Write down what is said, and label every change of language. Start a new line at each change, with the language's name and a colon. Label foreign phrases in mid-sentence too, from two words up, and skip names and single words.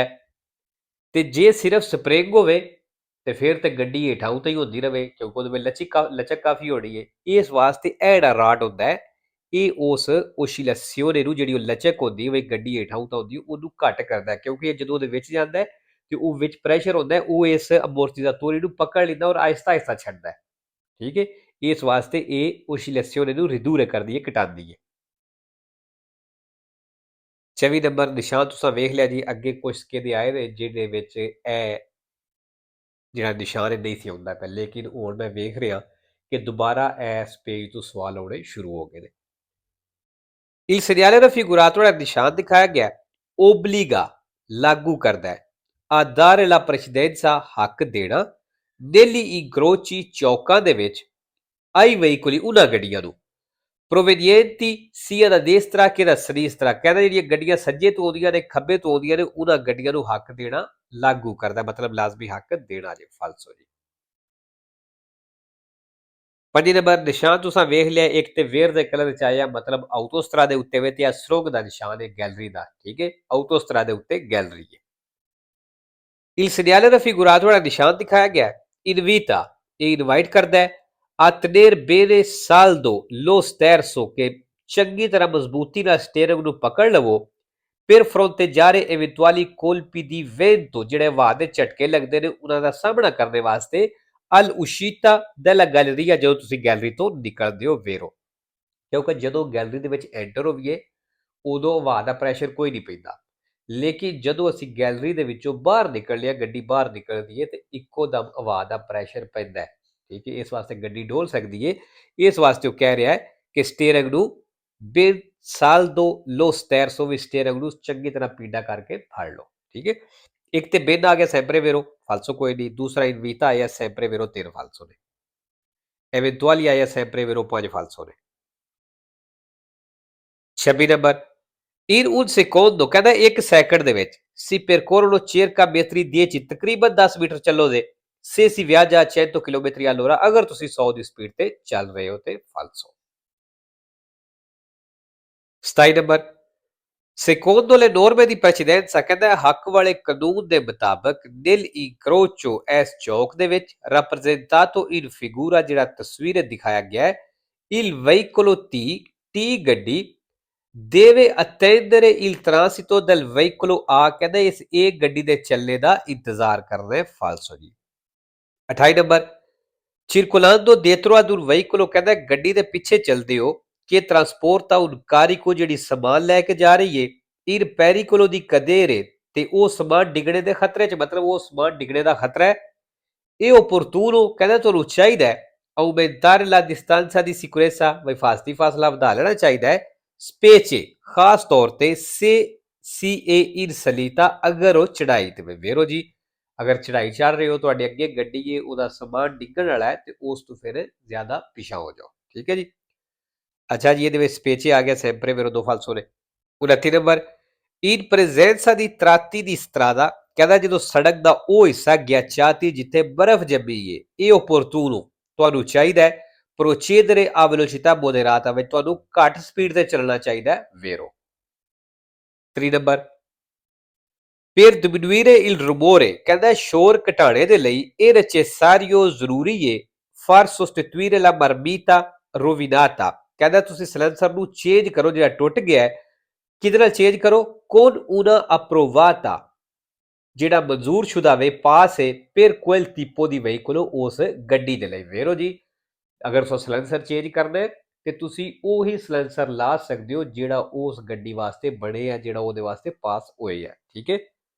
Punjabi: ਤੇ ਜੇ ਸਿਰਫ ਸਪਰਿੰਗ ਹੋਵੇ ਤੇ ਫਿਰ ਤੇ ਗੱਡੀ ਹੇਠਾਂ ਉਤੇ ਹੀ ਹੁੰਦੀ ਰਵੇ ਕਿਉਂਕਿ ਉਹਦੇ ਵਿੱਚ ਲਚਕ ਕਾਫੀ ਹੋਣੀ ਹੈ ਇਸ ਵਾਸਤੇ ਇਹ ਜਿਹੜਾ ਰਾਡ ਹੁੰਦਾ ਹੈ ਇਹ ਉਸ ਓਸੀਲੇਸੀਓਨੇ ਨੂੰ ਜਿਹੜੀ ਉਹ ਲਚਕ ਹੁੰਦੀ ਹੈ ਗੱਡੀ ਹੇਠਾਂ ਉਤਾਂ ਹੁੰਦੀ ਉਹਨੂੰ ਘੱਟ ਕਰਦਾ ਕਿਉਂਕਿ ਜਦੋਂ ਉਹਦੇ ਵਿੱਚ ਜਾਂਦਾ ਤੇ ਉਹ ਵਿੱਚ ਪ੍ਰੈਸ਼ਰ ਹੁੰਦਾ ਉਹ ਇਸ ਅਮੋਰਟੀਜ਼ਾਤੋਰੀ ਨੂੰ ਪਕੜ ਲੈਂਦਾ ਔਰ ਆਹਿਸਤਾ ਆਹਿਸਤਾ ਛੱਡਦਾ ਠੀਕ ਹੈ ਇਸ ਵਾਸਤੇ ਇਹ ਓਸੀਲੇਸੀਓਨੇ ਨੂੰ ਰਿਦੂਰੇ ਕਰਦੀ ਹੈ ਘਟਾਉਂਦੀ ਹੈ 24 ਨੰਬਰ ਨਿਸ਼ਾਨ ਤੁਸੀਂ ਵੇਖ ਲਿਆ ਜੀ ਅੱਗੇ ਕੁਝ ਦੇ ਆਏ ਨੇ ਜਿਹਦੇ ਵਿੱਚ ਇਹ ਜਿਹੜਾ ਨਿਸ਼ਾਨ ਨਹੀਂ ਸੀ ਹੁੰਦਾ ਪਹਿਲੇ ਲੇਕਿਨ ਹੁਣ ਮੈਂ ਵੇਖ ਰਿਹਾ ਕਿ ਦੁਬਾਰਾ ਇਸ ਪੇਜ ਤੋਂ ਸਵਾਲ ਆਉਣੇ ਸ਼ੁਰੂ ਹੋ ਗਏ ਨੇ
Italian: Il segnale raffigurato nel
Punjabi: ਨਿਸ਼ਾਨ ਦਿਖਾਇਆ ਗਿਆ obbliga ਲਾਗੂ ਕਰਦਾ ਹੈ
Italian: a dare la precedenza
Punjabi: ਹੱਕ ਦੇਣਾ
Italian: negli incroci
Punjabi: ਚੌਕਾਂ ਦੇ ਵਿੱਚ
Italian: ai veicoli
Punjabi: ਉਹਨਾਂ ਗੱਡੀਆਂ ਨੂੰ
Italian: provenienti sia da destra che da sinistra
Punjabi: ਕਹਿੰਦਾ ਜਿਹੜੀਆਂ ਗੱਡੀਆਂ ਸੱਜੇ ਤੋਂ ਆਉਂਦੀਆਂ ਨੇ ਖੱਬੇ ਤੋਂ ਆਉਂਦੀਆਂ ਨੇ ਉਹਨਾਂ ਗੱਡੀਆਂ ਨੂੰ ਹੱਕ ਦੇਣਾ ਲਾਗੂ ਕਰਦਾ ਮਤਲਬ ਲਾਜ਼ਮੀ ਹੱਕ ਦੇਣਾ ਜੇ ਫਾਲਸੋ ਜੀ 5 ਨੰਬਰ ਨਿਸ਼ਾਨ ਤੁਸੀਂ ਵੇਖ ਲਿਆ ਇੱਕ ਤੇ ਵੇਰ ਦੇ ਕਲਰ ਚ ਆਇਆ ਮਤਲਬ ਆਟੋਸਟਰਾ ਦੇ ਉੱਤੇ ਵੇ ਤੇ ਆ ਸੁਰੰਗ ਦਾ ਨਿਸ਼ਾਨ ਹੈ ਗੈਲਰੀ ਦਾ ਠੀਕ ਹੈ ਆਟੋਸਟਰਾ ਦੇ ਉੱਤੇ ਗੈਲਰੀ ਹੈ
Italian: Il segnale raffigurato
Punjabi: ਜਿਹੜਾ ਨਿਸ਼ਾਨ ਦਿਖਾਇਆ ਗਿਆ invita ਇਹ ਇਨਵਾਈਟ ਕਰਦਾ ਹੈ
Italian: a tenere bene saldo lo sterzo che
Punjabi: ਚੰਗੀ ਤਰ੍ਹਾਂ ਮਜ਼ਬੂਤੀ ਨਾਲ ਸਟੀਅਰਿੰਗ ਨੂੰ ਪਕੜ ਲਵੋ
Italian: per fronteggiare eventuali colpi di vento
Punjabi: ਜਿਹੜੇ ਹਵਾ ਦੇ ਝਟਕੇ ਲੱਗਦੇ ਨੇ ਉਹਨਾਂ ਦਾ ਸਾਹਮਣਾ ਕਰਨ ਵਾਸਤੇ al
Italian: uscita della galleria
Punjabi: ਜਦੋਂ ਤੁਸੀਂ ਗੈਲਰੀ ਤੋਂ ਨਿਕਲਦੇ ਹੋ ਵੇਰੋ ਕਿਉਂਕਿ ਜਦੋਂ ਗੈਲਰੀ ਦੇ ਵਿੱਚ ਐਂਟਰ ਹੋਈਏ ਉਦੋਂ ਹਵਾ ਦਾ ਪ੍ਰੈਸ਼ਰ ਕੋਈ ਨਹੀਂ ਪੈਂਦਾ ਲੇਕਿਨ ਜਦੋਂ ਅਸੀਂ ਗੈਲਰੀ ਦੇ ਵਿੱਚੋਂ ਬਾਹਰ ਨਿਕਲ ਲਿਆ ਗੱਡੀ ਬਾਹਰ ਨਿਕਲਦੀ ਹੈ ਤੇ ਇੱਕੋ ਦਮ ਹਵਾ ਦਾ ਪ੍ਰੈਸ਼ਰ ਪੈਂਦਾ ਹੈ ਠੀਕ ਹੈ ਇਸ ਵਾਸਤੇ ਗੱਡੀ ਡੋਲ ਸਕਦੀ ਹੈ ਇਸ ਵਾਸਤੇ ਉਹ ਕਹਿ ਰਿਹਾ ਹੈ ਕਿ ਸਟੀਅਰਿੰਗ ਨੂੰ
Italian: ben saldo lo sterzo
Punjabi: ਵੀ ਸਟੀਅਰਿੰਗ ਨੂੰ ਚੰਗੀ ਤਰ੍ਹਾਂ ਪੀੜਾ ਕਰਕੇ ਫੜ ਲਓ ਠੀਕ ਹੈ ਇੱਕ ਤੇ ਬਿਨ ਆ ਗਿਆ
Italian: sempre vero
Punjabi: ਫਾਲਸੋ ਕੋਈ ਨਹੀਂ ਦੂਸਰਾ ਇਨਵੀਤਾ ਆਇਆ
Italian: sempre vero
Punjabi: 3 ਫਾਲਸੋ ਨੇ ਐਵੈਂਟੁਅਲੀ ਆਇਆ
Italian: sempre vero
Punjabi: 5 ਫਾਲਸੋ ਨੇ 26 ਨੰਬਰ
Italian: in un secondo
Punjabi: ਕਹਿੰਦਾ 1 ਸੈਕਿੰਡ ਦੇ ਵਿੱਚ
Italian: si percorrono circa metri 10
Punjabi: ਤਕਰੀਬਨ 10 ਮੀਟਰ ਚੱਲੋਗੇ
Italian: se si viaggia a 100 km all'ora
Punjabi: ਅਗਰ ਤੁਸੀਂ 100 ਦੀ ਸਪੀਡ ਤੇ ਚੱਲ ਰਹੇ ਹੋ ਤੇ ਫਾਲਸੋ 27 ਨੰਬਰ
Italian: secondo le norme di precedenza
Punjabi: ਕਹਿੰਦਾ ਹੱਕ ਵਾਲੇ ਕਾਨੂੰਨ ਦੇ ਮੁਤਾਬਕ
Italian: nel incrocio
Punjabi: ਇਸ ਚੌਕ ਦੇ ਵਿੱਚ
Italian: rappresentato in figura
Punjabi: ਜਿਹੜਾ ਤਸਵੀਰ ਦਿਖਾਇਆ ਗਿਆ ਹੈ
Italian: il veicolo T
Punjabi: ਗੱਡੀ
Italian: deve attendere il transito del veicolo A
Punjabi: ਕਹਿੰਦਾ ਇਸ A ਗੱਡੀ ਦੇ ਚੱਲਣੇ ਦਾ ਇੰਤਜ਼ਾਰ ਕਰਨਾ ਹੈ ਫਾਲਸੋ ਜੀ 28 ਨੰਬਰ
Italian: circolando dietro ad un veicolo
Punjabi: ਕਹਿੰਦਾ ਗੱਡੀ ਦੇ ਪਿੱਛੇ ਚੱਲਦੇ ਹੋ
Italian: che trasporta un carico
Punjabi: ਜਿਹੜੀ ਸਮਾਨ ਲੈ ਕੇ ਜਾ ਰਹੀ ਹੈ
Italian: in pericolo di cadere
Punjabi: ਤੇ ਉਹ ਸਮਾਨ ਡਿੱਗਣੇ ਦੇ ਖਤਰੇ 'ਚ ਮਤਲਬ ਉਹ ਸਮਾਨ ਡਿੱਗਣੇ ਦਾ ਖਤਰਾ ਹੈ ਇਹ opportuno ਕਹਿੰਦਾ ਤੁਹਾਨੂੰ ਚਾਹੀਦਾ ਹੈ
Italian: aumentare la distanza di sicurezza
Punjabi: ਬਈ ਫਾਸਲਾ ਵਧਾ ਲੈਣਾ ਚਾਹੀਦਾ ਹੈ specie ਖਾਸ ਤੌਰ ਤੇ
Italian: se si è in salita
Punjabi: ਅਗਰ ਉਹ ਚੜਾਈ ਤੇ ਵੇਰੋ ਜੀ ਅਗਰ ਚੜਾਈ ਚੜ ਰਹੇ ਹੋ ਤੁਹਾਡੇ ਅੱਗੇ ਗੱਡੀ ਹੈ ਉਹਦਾ ਸਮਾਨ ਡਿੱਗਣ ਵਾਲਾ ਹੈ ਤੇ ਉਸ ਤੋਂ ਫਿਰ ਜ਼ਿਆਦਾ ਪਿਛਾ ਹੋ ਜਾਓ ਠੀਕ ਹੈ ਜੀ ਅੱਛਾ ਜੀ ਇਹਦੇ ਵਿੱਚ ਸਪੇਚੇ ਆ ਗਿਆ
Italian: sempre vero
Punjabi: 2 ਫਾਲਸੋ ਨੇ 29 ਨੰਬਰ
Italian: in presenza di tratti di strada
Punjabi: ਕਹਿੰਦਾ ਜਦੋਂ ਸੜਕ ਦਾ ਉਹ ਹਿੱਸਾ ਗਿਆਚਾਤੀ ਜਿੱਥੇ ਬਰਫ਼ ਜੰਮੀ ਹੈ ਇਹ opportuno ਤੁਹਾਨੂੰ ਚਾਹੀਦਾ ਹੈ
Italian: procedere a velocità moderata
Punjabi: ਵਿੱਚ ਤੁਹਾਨੂੰ ਘੱਟ ਸਪੀਡ ਤੇ ਚੱਲਣਾ ਚਾਹੀਦਾ ਹੈ ਵੇਰੋ 3 ਨੰਬਰ per diminuire il rumore ਕਹਿੰਦਾ ਸ਼ੋਰ ਘਟਾਣੇ ਦੇ ਲਈ ਇਹ necessario ਜ਼ਰੂਰੀ ਹੈ
Italian: far sostituire la marmita rovinata
Punjabi: ਕਹਿੰਦਾ ਤੁਸੀਂ ਸਿਲੈਂਸਰ ਨੂੰ ਚੇਂਜ ਕਰੋ ਜਿਹੜਾ ਟੁੱਟ ਗਿਆ ਹੈ ਕਿਹਦੇ ਨਾਲ ਚੇਂਜ ਕਰੋ
Italian: con una approvata
Punjabi: ਜਿਹੜਾ ਮਨਜ਼ੂਰ ਸ਼ੁਦਾ ਵੇ ਪਾਸ ਹੈ
Italian: per quel tipo di veicolo
Punjabi: ਉਸ ਗੱਡੀ ਦੇ ਲਈ ਵੇਰੋ ਜੀ ਅਗਰ ਤੁਸੀਂ ਸਿਲੈਂਸਰ ਚੇਂਜ ਕਰਨਾ ਹੈ ਤੇ ਤੁਸੀਂ ਉਹੀ ਸਿਲੈਂਸਰ ਲਾ ਸਕਦੇ ਹੋ ਜਿਹੜਾ ਉਸ ਗੱਡੀ ਵਾਸਤੇ ਬਣੇ ਆ ਜਿਹੜਾ ਉਹਦੇ ਵਾਸਤੇ ਪਾਸ ਹੋਏ ਆ ਠੀਕ ਹੈ